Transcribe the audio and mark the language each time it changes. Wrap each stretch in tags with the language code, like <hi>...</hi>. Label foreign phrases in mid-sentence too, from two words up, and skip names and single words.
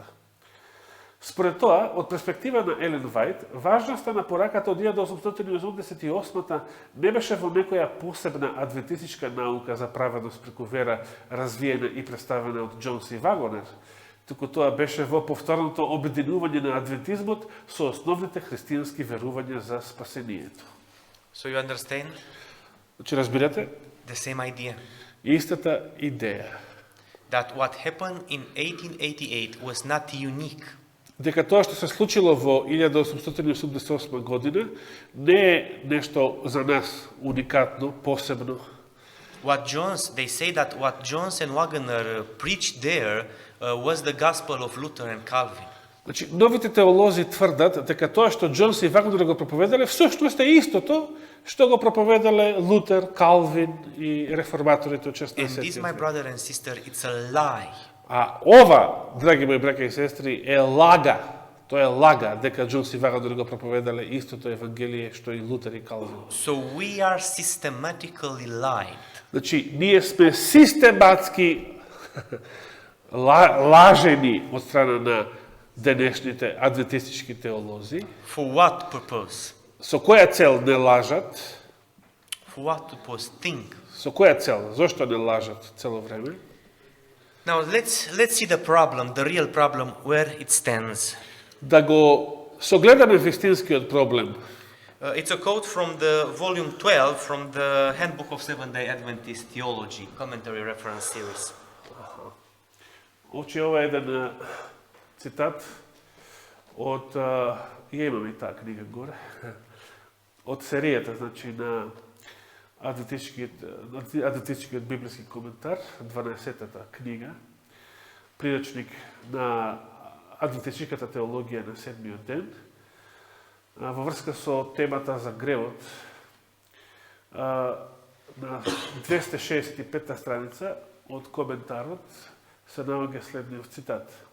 <mk>Според тоа, од перспектива на Елен Вајт, важноста на пораката од 1888 не беше во некоја посебна адвентистичка наука за праведност преку вера, развиена и представена од Джонс и Вагонер, туку тоа беше во повторното обединување на адвентизмот со основните христијански верувања за спасението.</mk> <en>so you understand</en> <mk>Значи, разбирате?</mk> <en>the same idea,</en> <mk>Истата идеја.</mk> <en>that what happened in 1888 was not unique.</en> <mk>Дека тоа што се случило во 1888 година не е нешто за нас уникатно, посебно.</mk> <en>They say that what Jones and Wagner preached there was the gospel of Luther and Calvin.</en> <mk>Значи, новите теолози тврдат дека тоа што Джонс и Вагнер го проповедале всушност е истото што го проповедале Лутер, Калвин и реформаторите од 16</mk> <en>And this, my brother and sister, it's a lie.</en> <mk>А ова, драги мои браќа и сестри, е лага. Тоа е лага дека Джонс и Вагнер го проповедале истото евангелие што и Лутер и Калвин.</mk> <en>So we are systematically lied.</en> <mk>Значи, ние сме систематски лажени од страна на денешните адвентистички теолози.</mk> <en>For what purpose?</en> <mk>Со која цел не лажат?</mk> <en>For what purpose? Think.</en> <mk>Со која цел? Зошто не лажат цело време?</mk> <en>Now let's see the problem, the real problem, where it stands.</en> <mk>Да го согледаме вистинскиот проблем.</mk> <en>It's a quote from the volume 12 from the Handbook of Seventh-day Adventist Theology, Commentary Reference Series.</en> <mk>Значи, ова е еден цитат од, ја имам и таа книга горе, од серијата, значи, на Адвентистичкиот библиски коментар, 12-та книга, приречник на адвентистичката теологија на седмиот ден, во врска со темата за гревот, на 265 страница од коментарот се наоѓа следниот цитат.</mk>